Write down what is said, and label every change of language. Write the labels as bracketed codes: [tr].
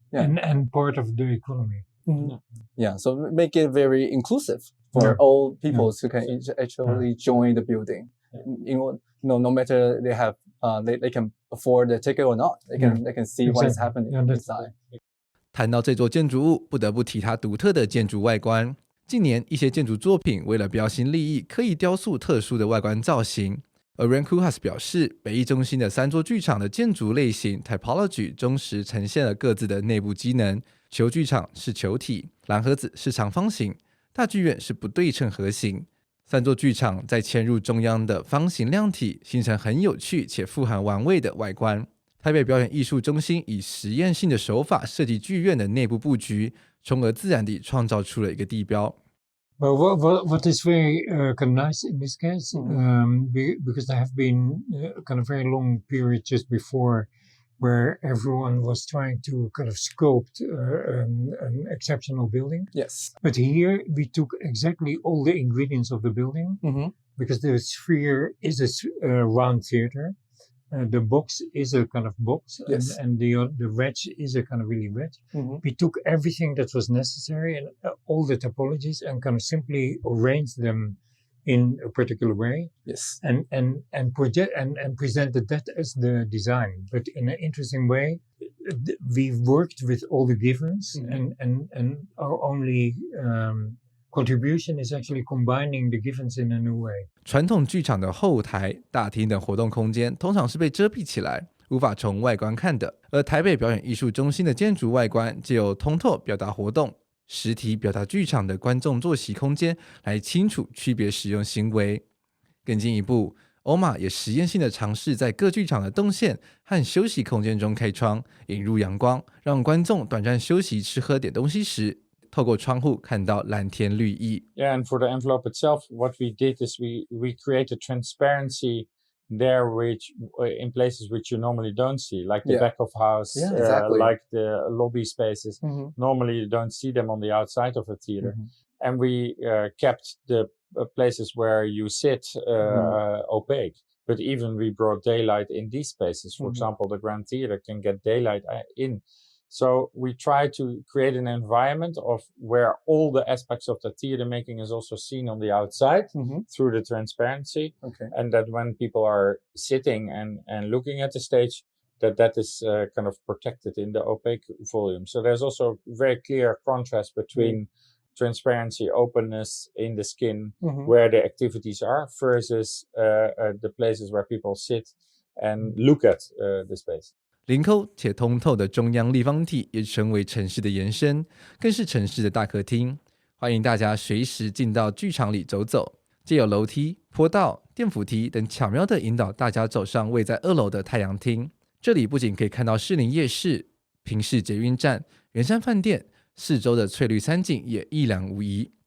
[en] Yeah. And part of the economy. Yeah, so make it very inclusive for all people who can actually join the building. No matter they have they can afford the ticket or not, they can see what is happening inside. [zh] 谈到这座建筑物，不得不提它独特的建筑外观。近年一些建筑作品为了标新立异，刻意雕塑特殊的外观造型。而 Rem Koolhaas 表示，北艺中心的3座剧场的建筑类型 typology 忠实呈现了各自的内部机能。球剧场是球体，蓝盒子是长方形，大剧院是不对称盒形。 3座剧场再嵌入中央的方形量体，形成很有趣且富含玩味的外观。台北表演艺术中心以实验性的手法设计剧院的内部布局，从而自然地创造出了一个地标。 [en] Well, what is very kind of nice in this case, because there have been kind of very long period just before where everyone was trying to kind of sculpt an exceptional building. Yes. But here we took exactly all the ingredients of the building, because the sphere is a round theater. The box is a kind of box, Yes. and the wedge is a kind of really wedge. We took everything that was necessary and all the topologies and kind of simply arranged them in a particular way. Yes. And project and presented that as the design, but in an interesting way. We worked with all the givens, and our only contribution is actually combining the givens in a new way. [zh] 传统剧场的后台、大厅等活动空间通常是被遮蔽起来，无法从外观看的。而台北表演艺术中心的建筑外观，藉由通透表达活动、实体表达剧场的观众坐席空间，来清楚区别使用行为。更进一步 OMA 也实验性的尝试在各剧场的动线和休息空间中开窗，引入阳光，让观众短暂休息吃喝点东西时，透过窗户看到蓝天绿意。 [en] Yeah, and for the envelope itself, what we did is we created transparency there which in places which you normally don't see, like the back of house, exactly. like the lobby spaces. Normally you don't see them on the outside of a theater. And we kept the places where you sit opaque. But even we brought daylight in these spaces. For example, the Grand Theater can get daylight in. So we try to create an environment of where all the aspects of the theater making is also seen on the outside through the transparency. And that when people are sitting and looking at the stage, that is kind of protected in the opaque volume. So there's also very clear contrast between transparency, openness in the skin, where the activities are, versus the places where people sit and look at the space. [zh] 临抠且通透的中央立方体也成为城市的延伸，更是城市的大客厅。欢迎大家随时进到剧场里走走，藉由楼梯、坡道、电扶梯等巧妙地引导大家走上位在2楼的太阳厅。这里不仅可以看到士林夜市、平市捷运站、圆山饭店，四周的翠绿山景也一览无遗。